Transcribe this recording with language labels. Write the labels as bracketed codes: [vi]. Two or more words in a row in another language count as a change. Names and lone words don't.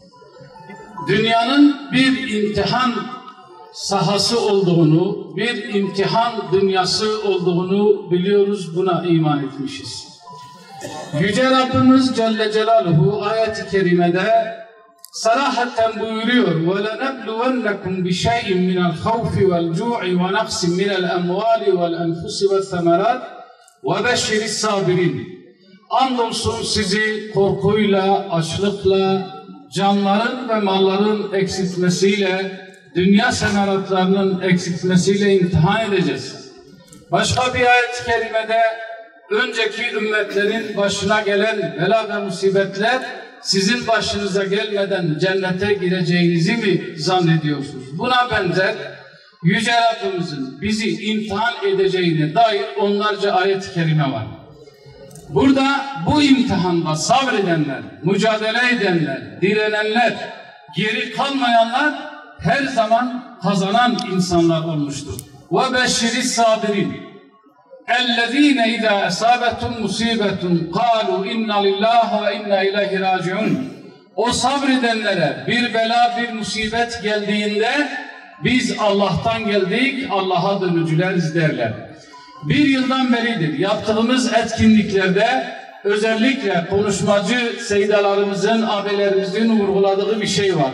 [tr] Dünyanın bir imtihan sahası olduğunu, bir imtihan dünyası olduğunu biliyoruz. Buna iman etmişiz. Yüce Rabbimiz [ar] جل جلاله [tr] ayet-i kerimede sarahaten buyuruyor: [ar] وَلَنَبْلُوَنَّكُمْ بِشَيْءٍ مِنَ الْخَوْفِ وَالْجُوعِ وَنَقْسٍ مِنَ الْأَمْوَالِ وَالْأَنْفُسِ وَالثَّمَرَاتِ وَبَشِّرِ الصَّابِرِينَ. [tr] Andolsun sizi korkuyla, açlıkla, canların ve malların eksiltmesiyle, dünya semeratlarının eksiltmesiyle imtihan edeceğiz. Başka bir ayet-i kerimede önceki ümmetlerin başına gelen bela ve musibetler sizin başınıza gelmeden cennete gireceğinizi mi zannediyorsunuz? Buna benzer Yüce Rabbimizin bizi imtihan edeceğine dair onlarca ayet-i kerime var. Burada bu imtihanda sabredenler, mücadele edenler, direnenler, geri kalmayanlar her zaman kazanan insanlar olmuştur. [ar] وَبَشِّرِ الصَّابِرِينَ اَلَّذ۪ينَ اِذَا اَسَابَتُمْ مُصِيبَةٌ قَالُوا اِنَّ لِلّٰهِ وَاِنَّا اِلَيْهِ رَاجِعُونَ. [tr] O sabredenlere bir bela, bir musibet geldiğinde biz Allah'tan geldik, Allah'a dönücüleriz derler. Bir yıldan beridir yaptığımız etkinliklerde özellikle konuşmacı seydalarımızın, abilerimizin vurguladığı bir şey var.